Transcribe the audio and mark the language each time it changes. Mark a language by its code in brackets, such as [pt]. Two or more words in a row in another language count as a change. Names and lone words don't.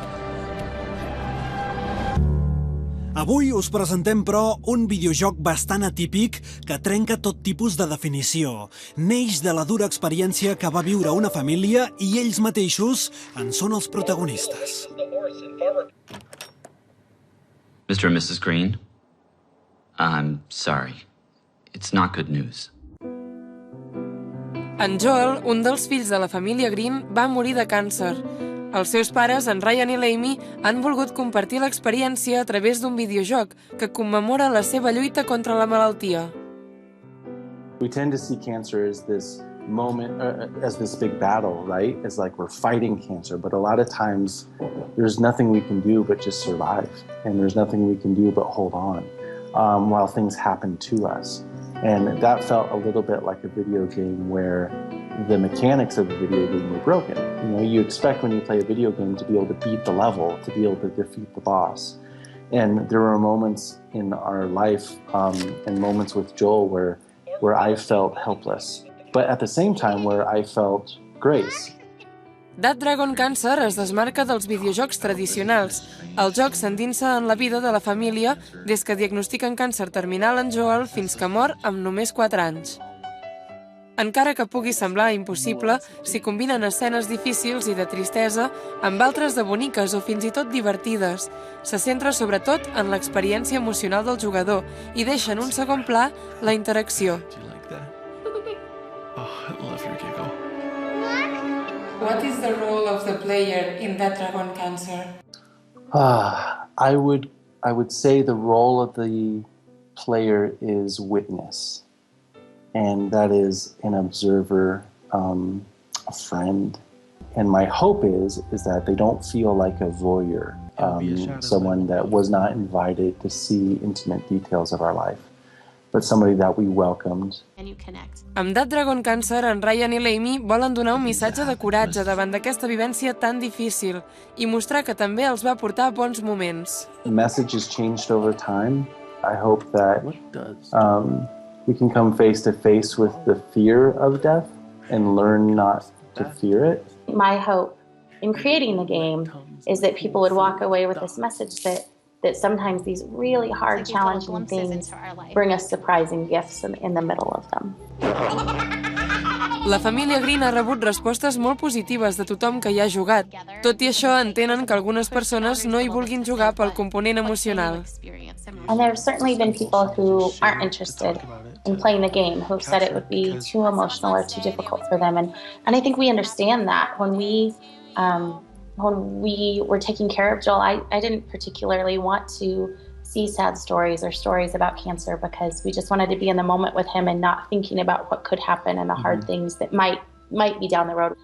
[ca] Avui us presentem, però, un videojoc bastant atípic que trenca tot tipus de definició. Neix de la dura experiència que va viure una família i ells mateixos en són els protagonistes. [en] Mr. and Mrs. Green, I'm sorry. It's not good news. [ca] En Joel, un dels fills de la família Green, va morir de càncer. Els seus pares, en Ryan i l'Amy, han volgut compartir l'experiència a través d'un videojoc que commemora la seva lluita contra la malaltia. [en] We tend to see cancer as this moment, as this big battle, right? It's like we're fighting cancer, but a lot of times there's nothing we can do but just survive, and there's nothing we can do but hold on while things happen to us. And that felt a little bit like a video game where the mechanics of the video game were broken. You know, you expect when you play a video game to be able to beat the level, to be able to defeat the boss. And there were moments in our life and moments with Joel where I felt helpless, but at the same time where I felt grace. [ca] That Dragon Cancer es desmarca dels videojocs tradicionals. El joc s'endinsa en la vida de la família des que diagnostiquen càncer terminal en Joel fins que mor amb només 4 anys. Encara que pugui semblar impossible, s'hi combinen escenes difícils i de tristesa amb altres de boniques o fins i tot divertides. Se centra sobretot en l'experiència emocional del jugador i deixa en un segon pla la interacció. [en] What is the role of the player in That Dragon Cancer? I would say the role of the player is witness. And that is an observer, a friend. And my hope is that they don't feel like a voyeur, someone that was not invited to see intimate details of our life, but somebody that we welcomed. [ca] Amb That Dragon Cancer, en Ryan i l'Amy volen donar un missatge de coratge davant d'aquesta vivència tan difícil i mostrar que també els va portar bons moments. [en] The message has changed over time. I hope that we can come face to face with the fear of death and learn not to fear it. My hope in creating the game is that people would walk away with this message that sometimes these really hard, challenging things bring us surprising gifts in the middle of them. [ca] La família Green ha rebut respostes molt positives de tothom que hi ha jugat. Tot i això, entenen que algunes persones no hi vulguin jugar pel component emocional. [en] And there have certainly been people who aren't interested in playing the game, who have said it would be too emotional or too difficult for them. And I think we understand that. When we were taking care of Joel, I didn't particularly want to see sad stories or stories about cancer because we just wanted to be in the moment with him and not thinking about what could happen and the hard things that might be down the road.